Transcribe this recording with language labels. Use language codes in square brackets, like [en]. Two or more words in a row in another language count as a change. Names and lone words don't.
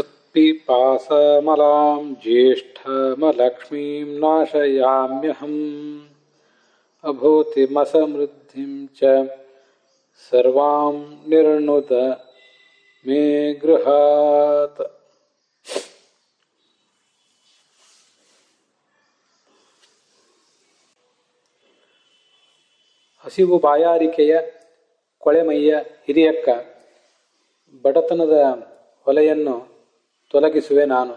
[sa] पिपासमलां ज्येष्ठमलक्ष्मीं नाशयाम्यहम् अभूतिमसमृद्धिं च सर्वां निर्णुत मे गृहात्. [kn] ಹಸಿವು ಬಾಯಾರಿಕೆಯ ಕೊಳೆಮೈಯ ಹಿರಿಯಕ್ಕ, ಬಡತನದ ಹೊಲೆಯನ್ನು ತೊಲಗಿಸುವೆ ನಾನು.